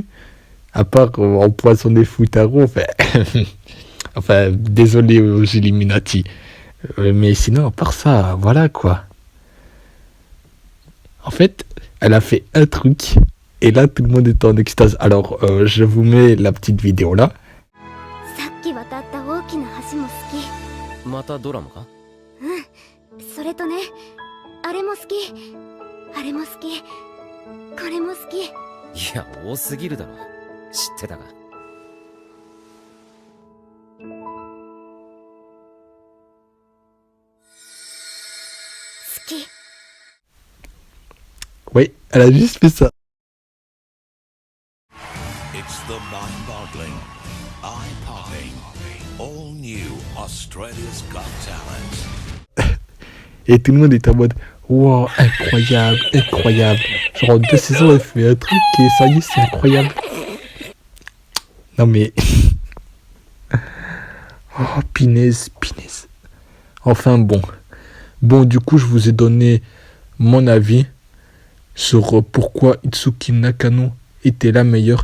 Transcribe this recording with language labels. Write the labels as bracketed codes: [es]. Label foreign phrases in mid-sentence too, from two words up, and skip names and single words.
[fr] À part empoisonner Futaro. Enfin, enfin désolé aux Illuminati. Mais sinon, à part ça, voilà quoi. En fait, elle a fait un truc. Et là, tout le monde est en extase. Alors, je vous mets la petite vidéo là. [ja] さっき渡った大きな橋も好き。またドラマか？それとね、あれも好き。あれも好き。これも好き。いや、多すぎるだろ。知ってたか？好き。 [fr] Oui, elle a juste fait ça. [en] It's the mind-boggling, eye-popping, all-new Australia's Got Talent. [fr] Et tout le monde est en mode wow, incroyable, incroyable. Genre en 2 saisons, elle fait un truc et ça y est, c'est incroyable. Non mais. Oh, pinaise, pinaise. Enfin bon. Bon, du coup, je vous ai donné mon avis sur pourquoi Itsuki Nakano était la meilleure.